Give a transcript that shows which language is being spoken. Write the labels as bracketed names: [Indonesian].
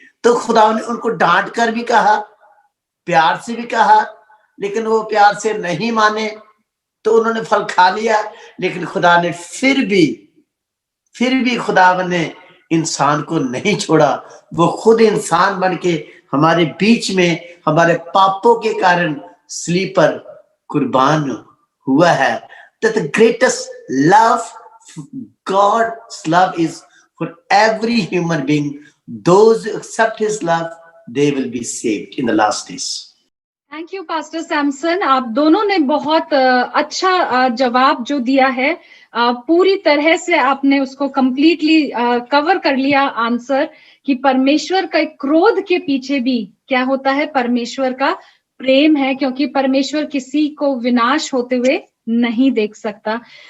[Hindi] तो खुदा ने उनको डांट कर भी कहा, प्यार से भी कहा, लेकिन वो प्यार से नहीं माने तो उन्होंने फल खा लिया। लेकिन खुदा ने फिर भी खुदा ने इंसान को नहीं छोड़ा, वो खुद इंसान बन के हमारे बीच में हमारे पापों के कारण सलीब पर कुर्बान हुआ है। [English] That the greatest love, God's love is for every human being. Those who accept his love, they will be saved in the last days. [Hindi] Thank you pastor Samson, आप दोनों ने बहुत अच्छा जवाब जो दिया है, पूरी तरह से आपने उसको कंप्लीटली कवर कर लिया आंसर, कि परमेश्वर का क्रोध के पीछे भी क्या होता है, परमेश्वर का प्रेम है, क्योंकि परमेश्वर किसी को विनाश होते हुए नहीं देख सकता।